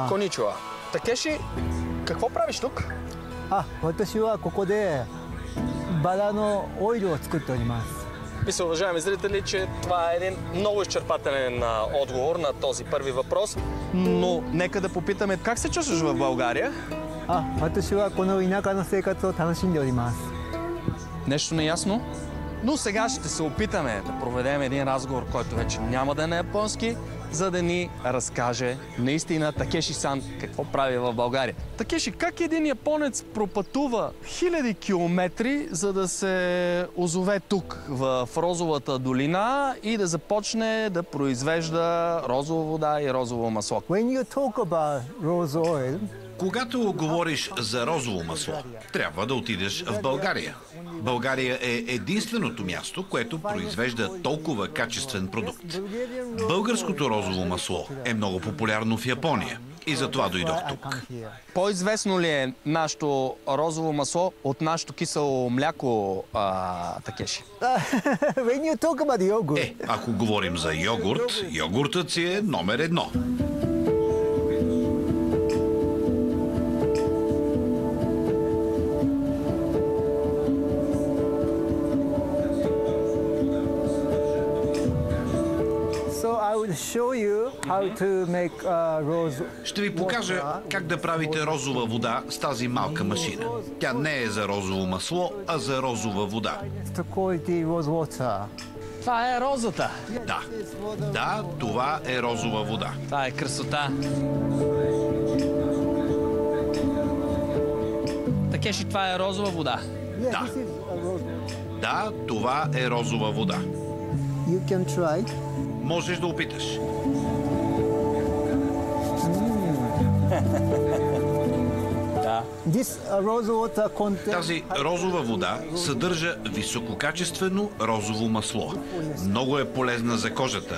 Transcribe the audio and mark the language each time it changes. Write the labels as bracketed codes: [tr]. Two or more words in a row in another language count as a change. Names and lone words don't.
[bg] Коничуа. Такеши, какво правиш тук? [ja] 私はここでバラのオイルを作っております。 [bg] Мисля, уважаеми зрители, че това е един много изчерпателен отговор на този първи въпрос. Но нека да попитаме, как се чувстваш в България? [ja] 私はこの田舎の生活を楽しんでおります。 [bg] Нещо неясно? Но сега ще се опитаме да проведем един разговор, който вече няма да е на японски, за да ни разкаже наистина Такеши-сан какво прави в България. Такеши, как един японец пропътува хиляди километри, за да се озове тук, в Розовата долина и да започне да произвежда розова вода и розово масло? [en] When you talk about rose oil, [bg] Когато говориш за розово масло, трябва да отидеш в България. България е единственото място, което произвежда толкова качествен продукт. Българското розово масло е много популярно в Япония и затова дойдох тук. По-известно ли е нашето розово масло от нашето кисело мляко, Такеши? [en] when you talk about yogurt, [bg] Ако говорим за йогурт, йогуртът си е номер едно. [en] show you how to make rose. [bg] Ще ви покажа как да правите розова вода с тази малка машина. Тя не е за розово масло, а за розова вода. Това е розата. Да, това е розова вода. Това е красота. Такеши, това е розова вода. Да, това е розова вода. [en] You can try. [bg] Можеш да опиташ. Тази розова вода съдържа висококачествено розово масло. Много е полезна за кожата.